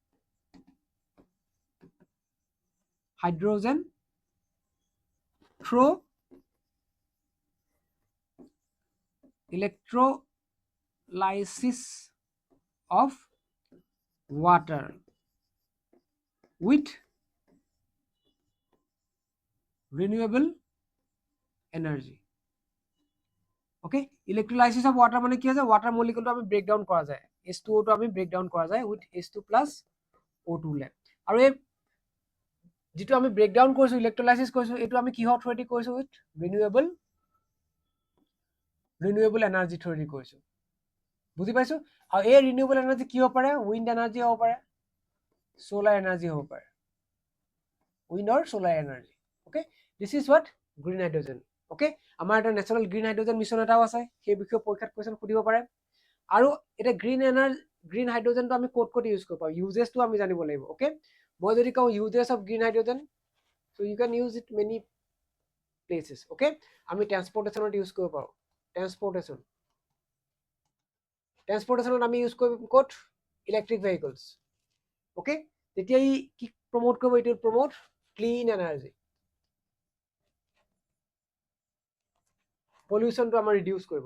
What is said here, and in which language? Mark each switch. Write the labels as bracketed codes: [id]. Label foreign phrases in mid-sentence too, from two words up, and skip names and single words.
[en] Hydrogen through electrolysis of water with renewable energy. Okay, electrolysis of water [as] মানে কি আছে, [en] water molecule to আমি break down [as] কৰা যায়, H2O to আমি [en] break down [as] কৰা যায় [en] with H2 plus O2 [as] লে, আৰু এই যেটো আমি [en] break down [as] কৰিছো electrolysis কৰিছো এটো আমি কিহৰ থ্ৰুদি কৰিছো, [en] with renewable energy [as] থ্ৰুদি কৰিছো, বুজি পাইছো। আৰু এই [en] renewable energy [as] কি হ'ব পাৰে, [en] wind energy [as] হ'ব পাৰে, [en] solar energy [as] হ'ব পাৰে, [en] wind or solar energy. Okay, this is what green hydrogen. [as] Okay, আমাৰ এটা [en] national green hydrogen mission [as] এটাও আছে, সেই বিষয়ে পৰীক্ষাত কোৱেশ্চন সুধিব পাৰে। আৰু এটা [en] green hydrogen [as] আমি ক'ত ইউজ কৰিব পাৰোঁ, ইউজেছটো আমি জানিব লাগিব। [en] ওকে, [as] মই যদি কওঁ [en] uses of green hydrogen, so you can use it many places. ওকে, [as] আমি ট্ৰান্সপৰ্টেশ্যনত ইউজ কৰিব পাৰোঁ, ট্ৰান্সপৰ্টেশ্যনত আমি ইউজ কৰিব ক'ত, [en] electric vehicles. [as] ওকে, তেতিয়া ই কি প্ৰমোট কৰিব, এইটো [en] promote clean energy, [as] পলিউশ্যনটো আমাৰ ৰিডিউচ কৰিব।